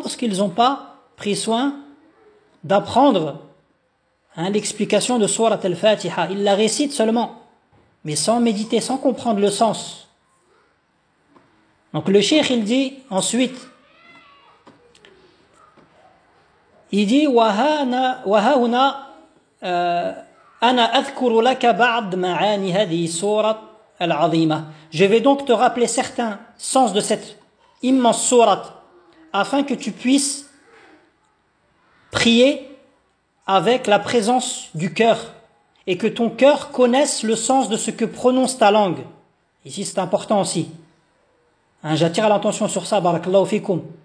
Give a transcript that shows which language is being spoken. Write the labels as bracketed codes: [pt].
[fr] Parce qu'ils n'ont pas pris soin d'apprendre l'explication de Surat al-Fatiha. Ils la récitent seulement, mais sans méditer, sans comprendre le sens. Donc le cheikh, il dit ensuite, il dit « [ar] Wa hauna أنا أذكر لك بعض معاني هذه سورة العظيمة. [fr] Je vais donc te rappeler certains sens de cette immense sourate afin que tu puisses prier avec la présence du cœur et que ton cœur connaisse le sens de ce que prononce ta langue. Ici, c'est important aussi. J'attire l'attention sur ça, barakallahu fikum.